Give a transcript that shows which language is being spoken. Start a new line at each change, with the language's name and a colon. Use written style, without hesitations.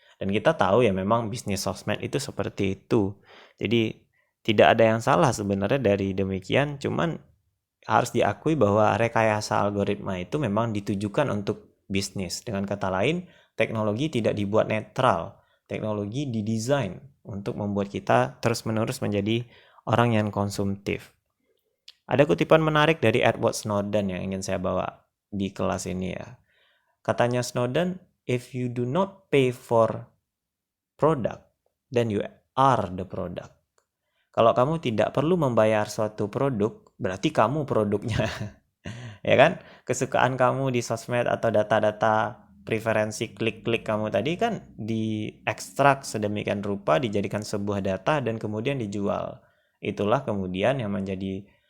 Indonesian: Dan kita tahu ya memang bisnis sosmed itu seperti itu. Jadi tidak ada yang salah sebenarnya dari demikian, cuman harus diakui bahwa rekayasa algoritma itu memang ditujukan untuk bisnis. Dengan kata lain, teknologi tidak dibuat netral. Teknologi didesain untuk membuat kita terus-menerus menjadi orang yang konsumtif. Ada kutipan menarik dari Edward Snowden yang ingin saya bawa di kelas ini ya. Katanya Snowden,
English: if you do not pay for product, then you are the product.
Indonesian: Kalau kamu tidak perlu membayar suatu produk, berarti kamu produknya. Ya kan? Kesukaan kamu di sosmed atau data-data preferensi klik-klik kamu tadi kan diekstrak sedemikian rupa, dijadikan sebuah data dan kemudian dijual. Itulah kemudian yang menjadi